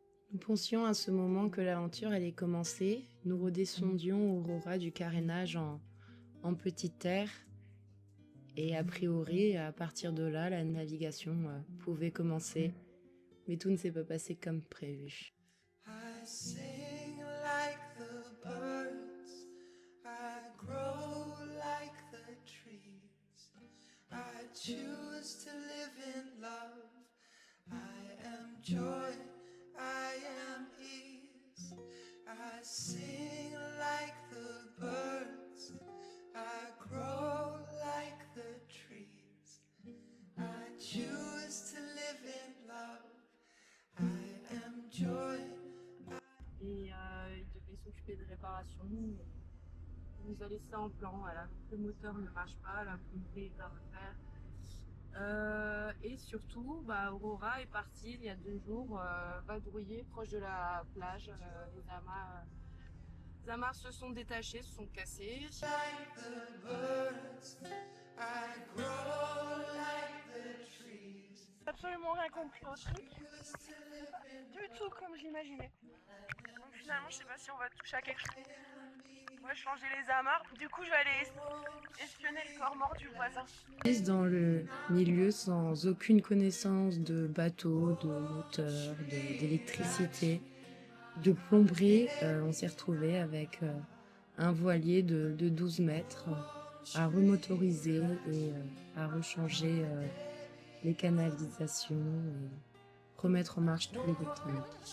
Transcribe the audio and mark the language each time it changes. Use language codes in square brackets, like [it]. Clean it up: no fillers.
[fr] Nous pensions à ce moment que l'aventure allait commencer. Nous redescendions Aurora du carénage en petite terre. Et a priori, à partir de là, la navigation pouvait commencer. Mais tout ne s'est pas passé comme prévu. [en] I sing like the birds, I grow like the trees, I choose to live in love, I am joy, I am ease, I sing like the birds, I grow like the trees, I choose to live in love, I am joy. [fr] Et il devait s'occuper de réparation. Il nous a laissé en plan, voilà. Le moteur ne marche pas, la pomperie est à refaire. Et surtout, Aurora est partie il y a 2 jours vadrouiller proche de la plage. Les amarres se sont détachées, se sont cassées. [en] Like the birds, I grow like the trees. [fr] absolument rien compris au truc. Du tout comme je l'imaginais. Donc finalement, je sais pas si on va toucher à quelque chose. On va changer les amarres. Du coup, je vais aller espionner le corps mort du voisin. Dans le milieu sans aucune connaissance de bateau, de moteur, d'électricité, de plomberie, on s'est retrouvé avec un voilier de 12 mètres à remotoriser et à rechanger les canalisations et remettre en marche tous les bâtiments.